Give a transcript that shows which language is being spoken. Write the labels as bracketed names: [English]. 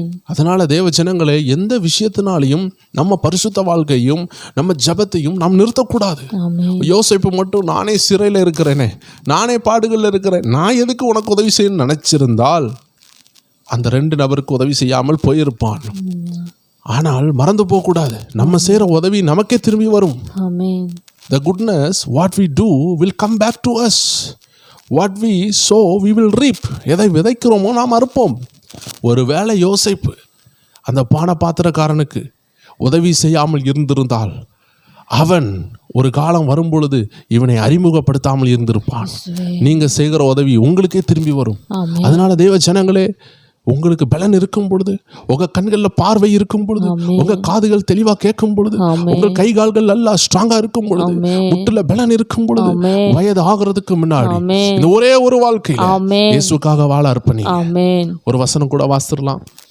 [Tamil] அதனால தேவ ஜனங்களே, எந்த விஷயத்தினாலையும் நம்ம பரிசுத்த வாழ்க்கையும் நம்ம ஜெபத்தையும் நாம் நிறுத்தக்கூடாது. யோசேப்பு மட்டும் நானே சிறையில் இருக்கிறேனே, நானே பாடுகளில் இருக்கிறேன், நான் எதுக்கு உனக்கு உதவி செய்யணும்னு நினைச்சிருந்தால் அந்த 2 நபருக்கு உதவி செய்யாமல் போயிருப்பான். ஆனால் மறந்து போகக்கூடாது, நம்ம செய்கிற உதவி நமக்கே திரும்பி வரும். [English] The goodness what we do will come back to us. What we sow we will reap. [Tamil] எதை விதைக்கிறோமோ நாம் அறுப்போம். ஒருவேளை யோசேப்பு அந்த பானபாத்திரக்காரனுக்கு உதவி செய்யாமல் இருந்திருந்தால் அவன் ஒரு காலம் வரும்பொழுது இவனை அறிமுகப்படுத்தாமல் இருந்திருப்பான். நீங்க செய்கிற உதவி உங்களுக்கே திரும்பி வரும். அதனால தேவ ஜனங்களே, உங்களுக்கு பலன் இருக்கும் பொழுது, உங்க கண்கள்ல பார்வை இருக்கும் பொழுது, உங்க காதுகள் தெளிவா கேட்கும் பொழுது, உங்கள் கை கால்கள் நல்லா ஸ்ட்ராங்கா இருக்கும் பொழுது, முட்டுல பலன் இருக்கும் பொழுது, வயது ஆகிறதுக்கு முன்னாடி இந்த ஒரே ஒரு வாழ்க்கையில இயேசுக்காக வாழ அர்ப்பணி. ஒரு வசனம் கூட வாசிடலாம்.